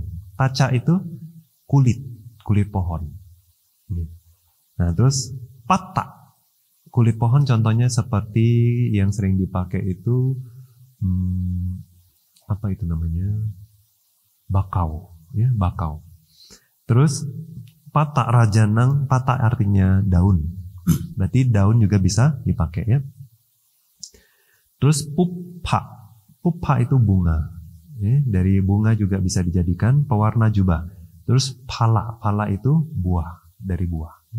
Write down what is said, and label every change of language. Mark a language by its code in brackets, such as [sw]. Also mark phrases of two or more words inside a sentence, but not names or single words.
[id] Taca itu kulit pohon. Nah, terus pata, kulit pohon contohnya seperti yang sering dipakai itu apa itu namanya? Bakau, ya, bakau. Terus [pi] pata rajanang, [id] pata artinya daun. Berarti daun juga bisa dipakai, ya. Terus pupa itu bunga. Ya, dari bunga juga bisa dijadikan pewarna jubah. Terus pala itu buah, dari buah.